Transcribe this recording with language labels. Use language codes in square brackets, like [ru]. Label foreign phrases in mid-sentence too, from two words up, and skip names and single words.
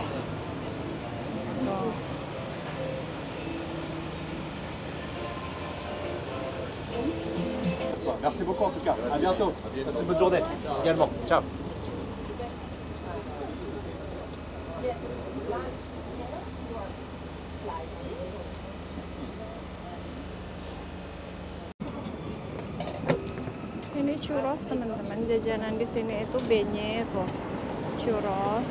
[id] Tuh. [fr] Merci beaucoup en tout cas. À bientôt. Passez une bonne journée également. [it] Ciao. [id] Ini churros teman-teman, jajanan di sini itu beignet tuh, churros.